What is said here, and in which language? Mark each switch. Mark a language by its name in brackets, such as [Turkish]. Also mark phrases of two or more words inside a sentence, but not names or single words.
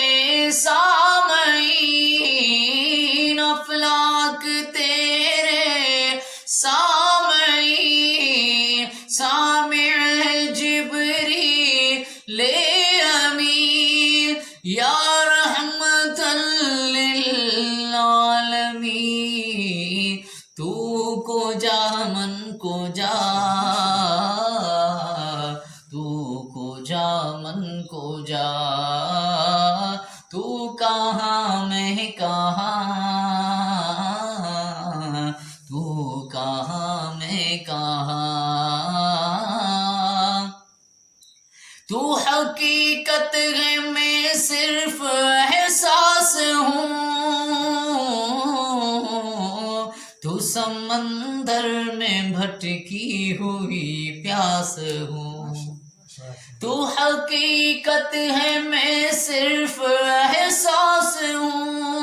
[Urdu] سامعین افلاک تیرے سامعین سامع جبریل امین یا رحمت للعالمین [Persian] تو کجا من کجا تو کجا من کجا [Urdu] تو کہاں میں کہاں تو کہاں میں کہاں تو حقیقت ہے میں صرف احساس ہوں تو سمندر میں بھٹکی ہوئی پیاس ہوں تو حقیقت ہے میں صرف احساس ہوں